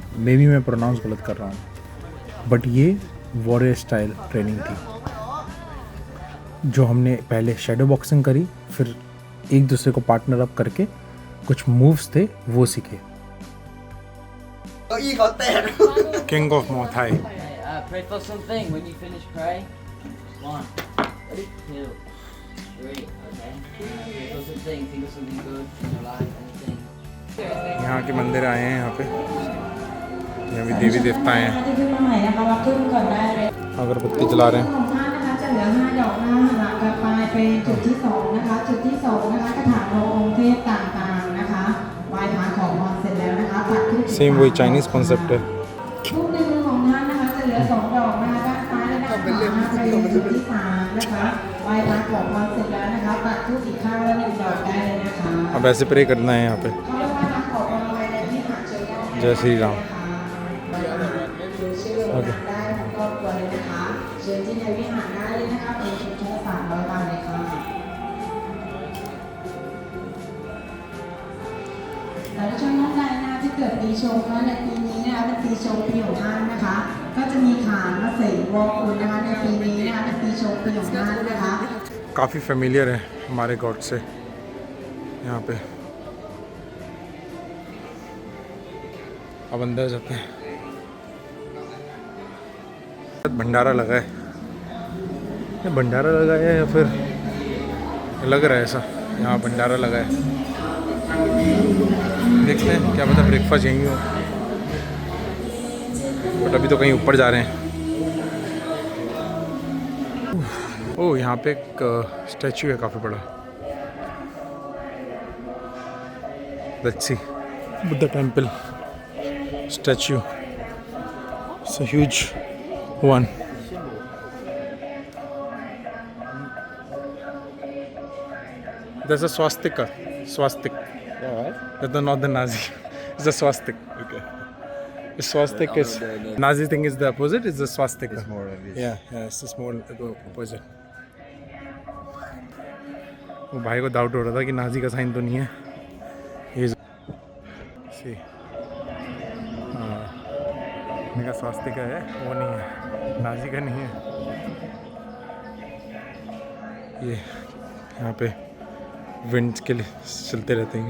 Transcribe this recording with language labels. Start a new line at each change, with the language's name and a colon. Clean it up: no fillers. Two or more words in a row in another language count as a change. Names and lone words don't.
English: may be
Hindi: मैं प्रोनाउंस गलत कर रहा हूँ, बट ये
English: warrior style training
Hindi: थी। जो हमने पहले
English: shadow boxing
Hindi: करी, फिर एक दूसरे को
English: partner up
Hindi: करके कुछ मूव्स थे वो सीखे।
English: King of Muay Thai. Pray for something. When you finish, pray. 1, 2, 3. Okay. Pray for something. Think of something good in your life. Anything.
Hindi: यहाँ के मंदिर आए हैं, यहाँ पे यहाँ भी देवी देवता हैं। अगरबत्ती जला रहे हैं।
Thai: จะเหลือ5 ดอกนะคะกลับไปเป็นจุดที่2นะคะจุดที่2นะคะกระถางลงองค์เทพต่างๆนะคะไหว้พระขอพรเสร็จแล้วนะคะตัดขึ้น
Hindi: सेम वही
English: Chinese concept
Hindi: है।
Thai: ทุกหนึ่งของท่านนะคะจะเหลือ2 ดอกนะคะด้านซ้ายและด้านขวาเป็นจุดที่3นะคะไหว้พระขอพรเสร็จแล้วนะคะตัดดอกได้เลยนะคะ
Hindi: अब ऐसे प्रे करना है यहाँ पे
Thai: เข้าร่วมมาขอพรไว้ในที่หาเจอได้
Hindi: जय श्री राम
Thai: ชื่อลงได้ทั้งครอบครัวเลยนะคะเชิญที่ในวิหารได้เลยนะคะเป็นชุมชนละ300 บาทเลยค่ะแต่ถ้าชนท่านใดนะคะที่เกิดปีชงนะในปีนี้นะคะเป็นปีชงปีของท่านนะคะ ก็จะมีขานมาเสกวอคุณนะคะในปีนี้นะคะเป็นปีชงปีของท่านนะคะ
Hindi: काफ़ी फेमिलियर है हमारे गॉड से यहाँ पे। अब अंदर जाते हैं। भंडारा लगा है, ये भंडारा लगा है या फिर लग रहा है ऐसा, यहाँ भंडारा लगा है। देखते हैं, क्या पता ब्रेकफास्ट यहीं हो, बट अभी तो कहीं ऊपर जा रहे हैं। ओह, यहाँ पे एक स्टैचू है काफ़ी बड़ा।
English: Let's see, Buddha temple statue, It's a huge one. There's a swastika. Swastik. That's not the Nazi. It's a swastik. Okay. The swastik is Nazi thing is the opposite. It's the swastika. It's more obvious. Yeah, it's the small opposite.
Hindi: वो भाई को डाउट हो रहा था कि नाजी का साइन तो नहीं है ये सी। हाँ, मेरा स्वास्तिका है, वो नहीं है, नाजी का नहीं है। ये यहाँ पे विंड्स के लिए चलते रहते हैं।